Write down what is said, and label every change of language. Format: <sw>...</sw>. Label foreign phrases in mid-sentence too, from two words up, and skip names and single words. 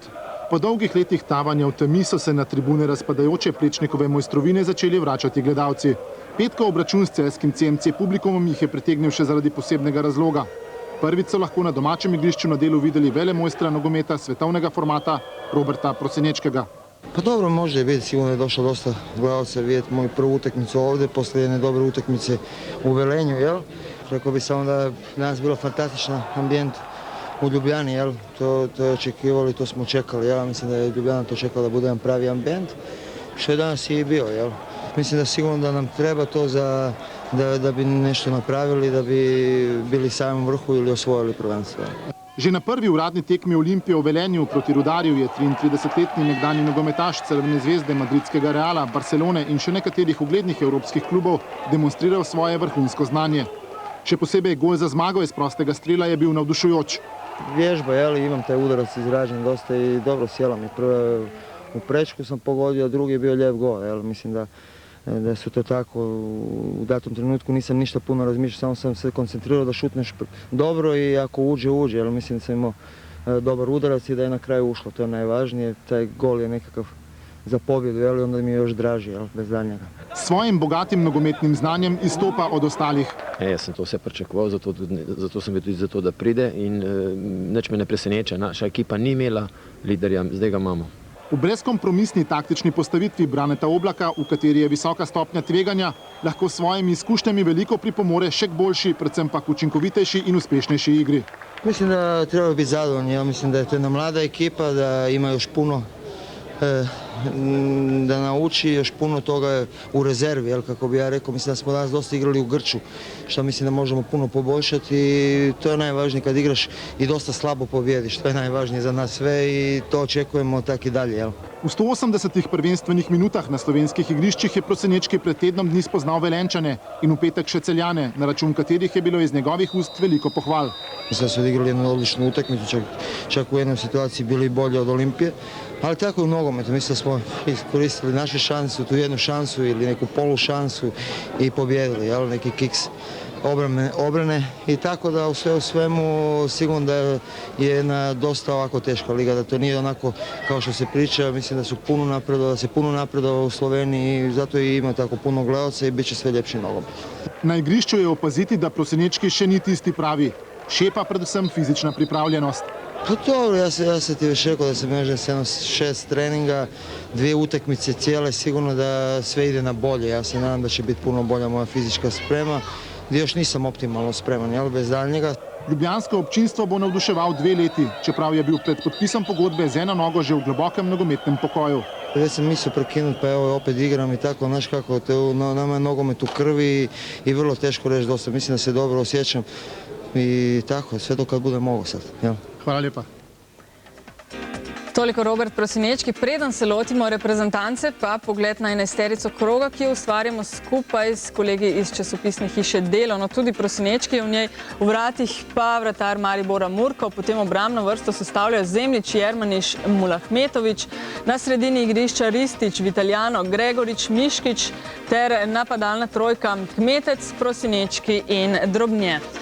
<sl>Po dolgih letih tavanja v temi so se na tribune razpadajoče Plečnikove mojstrovine začeli vračati gledalci. Petkov obračun s celjskim CMC Publikumom jih je pritegnil še zaradi posebnega razloga. Prvič so lahko na domačem igrišču na delu videli velemojstra nogometa svetovnega formata Roberta Prosinečkega.</sl> <hr>Pa dobro, može vidjeti, sigurno je došlo dosta gledalca vidjeti moju prvu utakmicu ovdje, poslije jedne dobre utakmice u Velenju, jel? Rekao bi samo da je danas bilo fantastičan ambijent u Ljubljani, jel? To je očekivali, to smo čekali, jel? Mislim da je Ljubljana to čekala da bude jedan pravi ambijent, što je danas i bio, jel? Mislim da sigurno da nam treba to da bi nešto napravili, da bi bili samim vrhu ili osvojili prvenstvo.</hr> <sl>Že na prvi uradni tekmi Olimpije v Velenju proti Rudarju je 33-letni nekdanji nogometaš Crvene zvezde, madridskega Reala, Barcelone in še nekaterih uglednih evropskih klubov demonstriral svoje vrhunsko znanje. Še posebej gol za zmago iz prostega strela je bil navdušujoč.</sl> <hr>Vježba, jel, imam taj udarac izražen dosta i dobro sjela mi. Prvo u prečku sam pogodio, drugi je bio lijep gol, jel, mislim da su to tako, u datom trenutku nisam ništa puno razmišljao, samo sam se koncentrirao da šutneš dobro i ako uđe, jer mislim da sam imao dobar udarac i da je na kraju ušlo, to je najvažnije, taj gol je nekakav za pobjedu, jel, onda mi je još draži, jel, bez daljnjega.</hr> <sl>Svojim bogatim nogometnim znanjem izstopa od ostalih. Jaz sem to vse pričakoval, zato sem bil tudi zato, da pride in nič me ne preseneča, naša ekipa ni imela liderja, zdaj ga imamo. V brezkompromisni taktični postavitvi Braneta Oblaka, v kateri je visoka stopnja tveganja, lahko s svojimi izkušnjami veliko pripomore še k boljši, predvsem pa k učinkovitejši in uspešnejši igri.</sl> <hr>Mislim da treba biti zadovoljni, ja mislim da je to jedna mlada ekipa, da ima još puno da nauči još puno toga u rezervi, jel, kako bi ja rekao, mislim da smo danas dosta igrali u grču, što mislim da možemo puno poboljšati i to je najvažnije kad igraš i dosta slabo pobjediš, to je najvažnije za nas sve i to očekujemo tak i dalje, jel.</hr> <sl>V 180 prvenstvenih minutah na slovenskih igriščih je Prosinečki pred tednom dni spoznal Velenčane in v petek še Celjane, na račun katerih je bilo iz njegovih ust veliko pohval.</sl> <hr>Mislim da su odigrali jednu odličnu utakmicu, čak u jednoj situaciji bili bolji od Olimpije, ali tako i u nogometu. Mislim da smo iskoristili naše šanse, tu jednu šansu ili neku polu šansu i pobjedili, jel, neki kiks obrane i tako da u sve u svemu sigurno da je jedna dosta ovako teška liga, da to nije onako kao što se priča, mislim da su puno napredovali, da se puno napredovalo u Sloveniji i zato i ima tako puno gledalca i bit će sve ljepši nogomet.</hr> <sl>Na igrišču je opaziti, da Prosinečki še ni tisti pravi, šepa predvsem fizična pripravljenost.</sl> <hr>Pa dobro, ja se ti već rekao da sam još 6 treninga, 2 utakmice cijele, sigurno da sve ide na bolje. Ja se nadam da će biti puno bolja moja fizička sprema, gdje još nisam optimalno spreman, jel, bez daljnjega.</hr> <sl>Ljubljansko občinstvo bo navduševal 2 leti, čeprav je bil pred podpisom pogodbe z eno nogo že v globokem nogometnem pokoju.</sl> <hr>Već sam mislio prekinuti, pa evo opet igram i tako, znaš kako, nama je nogomet u krvi i vrlo teško reći dosta. Mislim da se dobro osjećam i tako, sve dok kad bude mogo sad, jel.</hr> <sl>Hvala lepa. Toliko Robert Prosinečki. Preden se lotimo reprezentance, pa pogled na enajsterico kroga, ki jo ustvarjamo skupaj s kolegi iz časopisne hiše Delo. No, tudi Prosinečki v njej, v vratih pa vratar Maribora Murko, potem obrambno vrsto sestavljajo Zemljič, Jermaniš, Mulahmetović, na sredini igrišča Ristić, Vitaljano, Gregorič, Miškić ter napadalna trojka Kmetec, Prosinečki in Drobne.</sl>